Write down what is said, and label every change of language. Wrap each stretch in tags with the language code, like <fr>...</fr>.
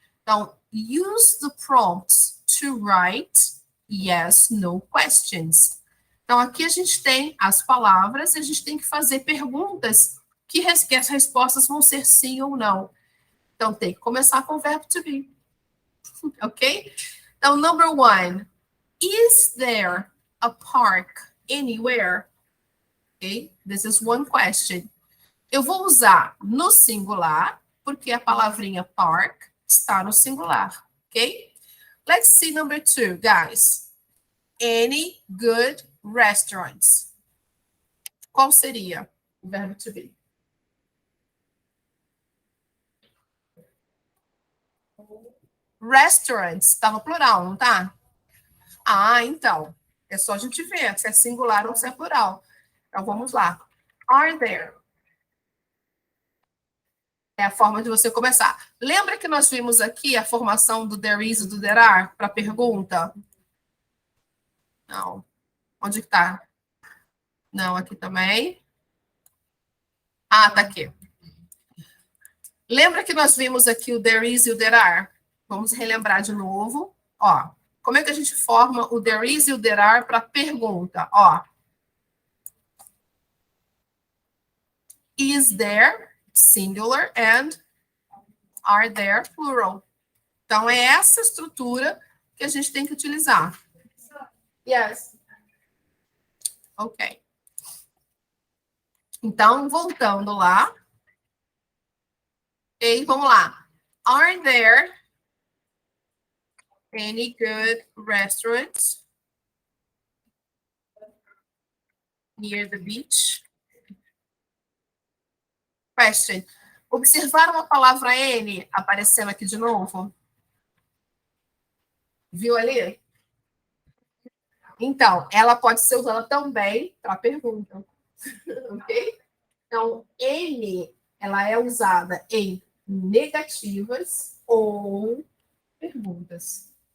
<en>Então, use the prompts to write yes, no questions.</en> <pt>Então, aqui a gente tem as palavras e a gente tem que fazer perguntas que as respostas vão ser sim ou não. Então, tem que começar com o verbo to be.</pt> <en>Ok? Então, number one. Is there a park anywhere? Ok? This is one question.</en> <pt>Eu vou usar no singular, porque a palavrinha park está no singular.</pt> <en>Ok? Let's see number two, guys. Any good restaurants?</en> <pt>Qual seria? O verbo to be. Restaurants, tá no plural, não tá? Ah, então. É só a gente ver se é singular ou se é plural. Então, vamos lá.</pt> <en>Are there?</en> <pt>É a forma de você começar. Lembra que nós vimos aqui a formação do there is e do there are para pergunta? Não. Onde que tá? Não, aqui também. Ah, tá aqui. Lembra que nós vimos aqui o there is e o there are? Vamos relembrar de novo. Ó, como é que a gente forma o there is e o there are para pergunta? Ó.</pt> <en>Is there, singular, and are there, plural.</en> <pt>Então, é essa estrutura que a gente tem que utilizar.</pt> <en>Yes. Ok.</en> <pt>Então, voltando lá. Ok, vamos lá.</pt> <en>Are there any good restaurants near the beach? Question.</en> <pt>Observaram a palavra N aparecendo aqui de novo? Viu ali? Então, ela pode ser usada também para pergunta. Ok? Então, N, ela é usada em negativas ou perguntas.</pt>